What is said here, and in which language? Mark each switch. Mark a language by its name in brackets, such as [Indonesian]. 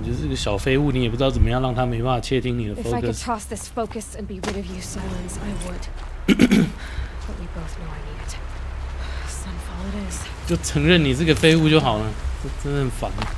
[Chinese] 你就是个小废物，你也不知道怎么样让他没办法窃听你的 [English] If I could focus。 toss this focus and be rid of you, Silence, I would. But we both know I need it. Sunfall it is. [Chinese] 就承认你是个废物就好了，这真的很烦。